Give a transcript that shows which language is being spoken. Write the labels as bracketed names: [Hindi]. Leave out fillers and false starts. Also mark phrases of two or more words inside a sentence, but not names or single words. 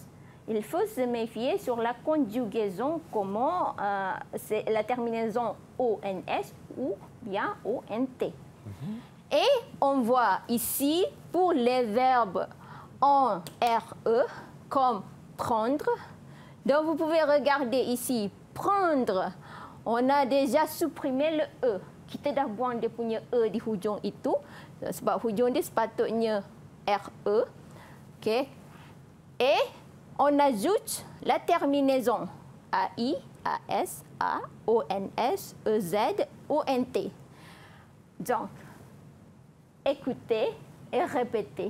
[French] Il faut se méfier sur la conjugaison, comment c'est la terminaison ONS ou bien ONT. Et on voit ici, pour les verbes en RE, comme prendre. Donc, vous pouvez regarder ici, prendre. On a déjà supprimé le E. [Malay] Kita dah buang dia punya E di hujung itu. Sebab hujung dia sepatutnya RE. Okay. [French] Et on ajoute la terminaison AI, A-S-A-O-N-S-E-Z-O-N-T. Donc, écoutez et répétez.